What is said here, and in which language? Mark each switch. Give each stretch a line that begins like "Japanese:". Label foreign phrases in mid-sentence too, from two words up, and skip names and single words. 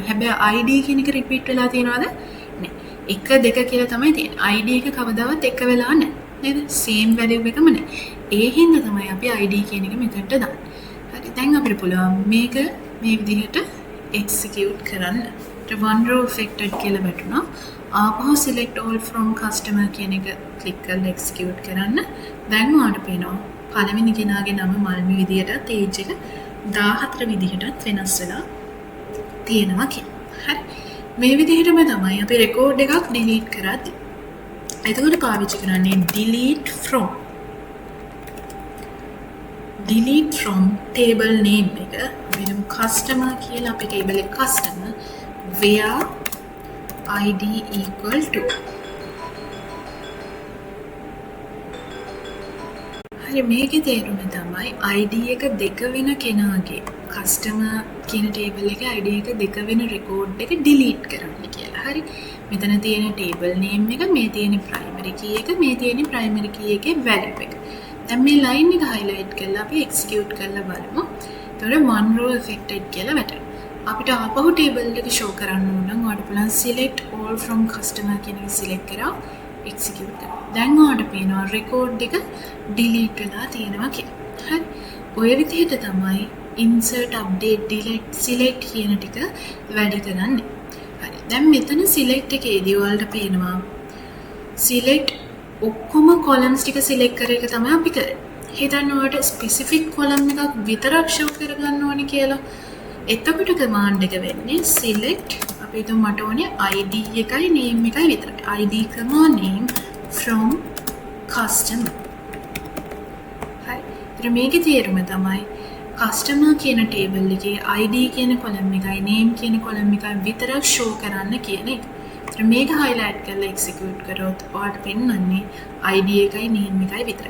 Sinhala: හැබැයි ID කියන එක repeat වෙලා තියෙනවද? නෑ. 1 2 කියලා තමයි තියෙන්නේ. ID එක කවදාවත් එක වෙලා නැහැ. නේද?
English: same value
Sinhala: එකම නැහැ. ඒ හින්දා තමයි අපි ID කියන එක මෙතනට දාන්නේ. හරි. දැන් අපිට පුළුවන් මේක මේ විදිහට execute කරන්න.
English: one row affected
Sinhala: කියලා වැටුණා. ආපහු
English: select all from customer
Sinhala: කියන එක click කරලා execute කරන්න. දැන් ඔයාලට පේනවා පළවෙනි කෙනාගේ නම මල්මි විදිහටත් age එක 14 විදිහටත් වෙනස් වෙලා තියෙනවා කියලා. හරි. මේ විදිහටම තමයි අපි රෙකෝඩ් එකක් ඩිලීට් කරද්දී. එතකොට පාවිච්චි කරන්නේ
English: delete from table name
Sinhala: එක වෙනම customer කියලා අපි table එක
English: customer where id equal to
Sinhala: හරි මේකේ තේරුම තමයි id එක දෙක වෙන කෙනාගේ customer කියන table එකේ id එක දෙක වෙන record එක delete කරන්න කියලා. හරි මෙතන තියෙන
English: table name
Sinhala: එක මේ තියෙන
English: primary key
Sinhala: එක මේ තියෙන
English: primary key
Sinhala: එකේ value එක. දැන් මේ line එක highlight කරලා අපි execute කරලා බලමු. එතකොට
English: one row affected
Sinhala: කියලා වැටෙනවා. අපිට ආපහු table එක show කරන්න ඕන නම් ඔයාලට පුළුවන්
English: select all from customer
Sinhala: කියන එක select කරලා execute කරන්න. දැන් ඔයාලට පේනවා record එක delete වෙලා තියෙනවා කියලා. හරි. ඔය විදිහට තමයි
English: insert update delete select
Sinhala: කියන ටික වැඩ කරන්නේ. හරි. දැන් මෙතන select එකේදී ඔයාලට පේනවා select ඔක්කොම columns ටික select කර එක තමයි අපි කරන්නේ. හිතන්න ඔයාලට
English: specific column
Sinhala: එකක් විතරක් show කරගන්න ඕනේ කියලා. එතකොට command එක වෙන්නේ select අපි හිතමු මට ඕනේ id එකයි name එකයි විතරයි. id,
English: name from customer. හරි. ඊට මේකේ තේරුම තමයි customer කියන table එකේ id කියන column එකයි name කියන column එකයි විතරක් show කරන්න කියන එක. ඊට මේක highlight කරලා execute කරොත් ඔයාලට පෙන්වන්නේ id එකයි name එකයි විතරයි.